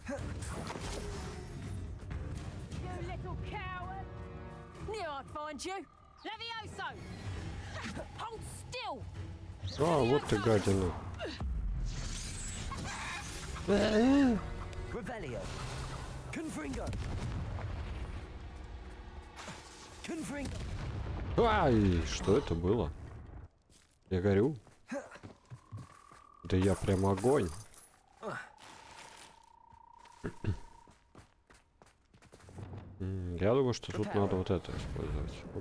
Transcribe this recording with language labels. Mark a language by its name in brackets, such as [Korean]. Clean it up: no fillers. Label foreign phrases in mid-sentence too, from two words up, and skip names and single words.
[Russian] А, вот ты гадина. Revelio. Confringo. Confringo. Ай, что это было? Я горю. Да я прям огонь. Я думаю, что тут надо вот это использовать.